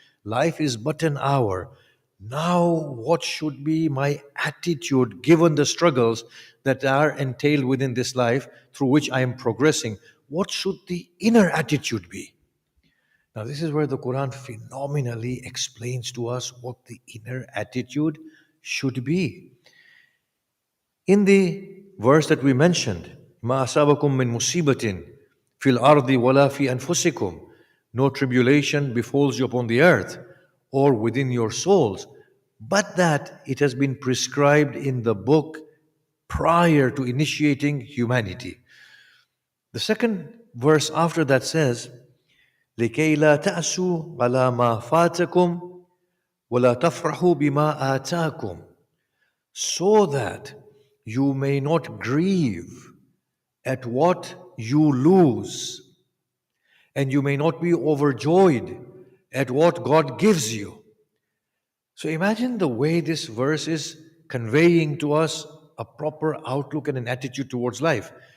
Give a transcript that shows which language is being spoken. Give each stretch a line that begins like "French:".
English: Life is but an hour. Now, what should be my attitude given the struggles that are entailed within this life through which I am progressing? What should the inner attitude be? Now, this is where the Quran phenomenally explains to us what the inner attitude should be. In the verse that we mentioned,
Arabic: مَا أَصَابَكُم مِّن مُّصِيبَةٍ فِي الْأَرْضِ وَلَا فِي أَنفُسِكُمْ.
English: No tribulation befalls you upon the earth or within your souls, but that it has been prescribed in the book prior to initiating humanity. The second verse after that says,
Arabic: لِكَيْ لَا تَأْسُوا عَلَى مَا فَاتَكُمْ وَلَا تَفْرَحُوا بِمَا آتَاكُمْ.
English: So that you may not grieve at what you lose, and you may not be overjoyed at what God gives you. So imagine the way this verse is conveying to us a proper outlook and an attitude towards life.